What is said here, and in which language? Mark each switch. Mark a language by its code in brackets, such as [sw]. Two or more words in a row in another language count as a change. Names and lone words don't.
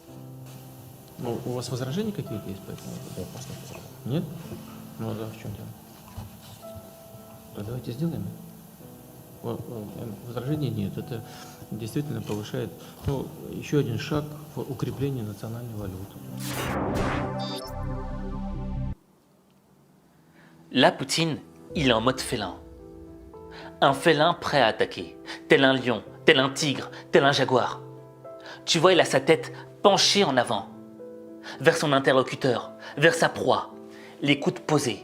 [ru] Ну, у вас возражения какие-то есть по этому? Нет, просто нет возражений. Нет? Ну, а да, в чем дело? То давайте сделаем. Возражений нет. Это действительно повышает, ну, еще один шаг в укреплении национальной валюты. [fr] Là, Poutine, il est en mode félin. Un félin prêt à attaquer, tel un lion, tel un tigre, tel un jaguar. Tu vois, il a sa tête penchée en avant, vers son interlocuteur, vers sa proie, les coudes posés.